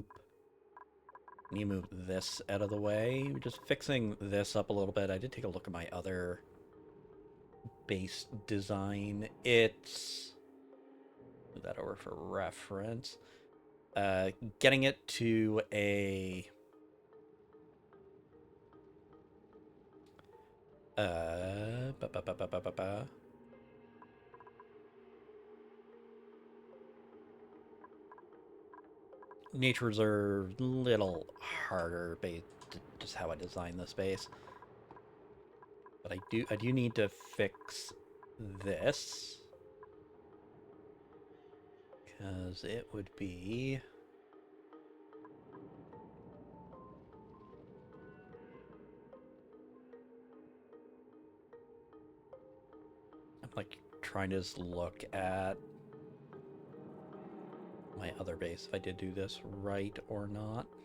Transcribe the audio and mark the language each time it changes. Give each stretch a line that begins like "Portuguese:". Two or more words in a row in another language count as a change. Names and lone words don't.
English: Need to move this out of the way. We're just fixing this up a little bit. I did take a look at my other base design. It's move that over for reference. Getting it to a ba, ba, ba, ba, ba, ba, ba. Nature reserve, little harder based just how I designed this base. But I do need to fix this, because it would be I'm like trying to just look at my other base if I did do this right or not.